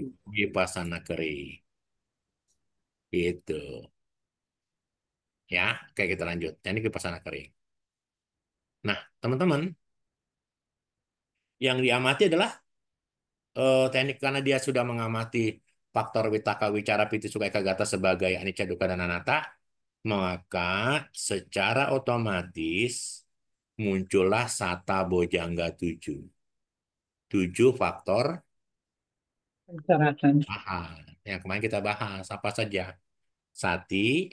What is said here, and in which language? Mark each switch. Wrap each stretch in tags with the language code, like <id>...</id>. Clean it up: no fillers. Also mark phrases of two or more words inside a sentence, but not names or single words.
<id>wipassana kering, itu ya. Oke, kita lanjut. Teknik wipassana kering. Nah, teman-teman, yang diamati adalah teknik karena dia sudah mengamati faktor</id> <pi>witaka, wicara, piti, sukha, ekagata</pi> <id>sebagai</id> <pi>anicca, dukkha,</pi> <id>dan anatta, maka secara otomatis muncullah</id> <pi>sata bojjhanga</pi> <id>7. 7 faktor Pencerahan. bahan. Yang kemarin kita bahas apa saja? Sati,</id>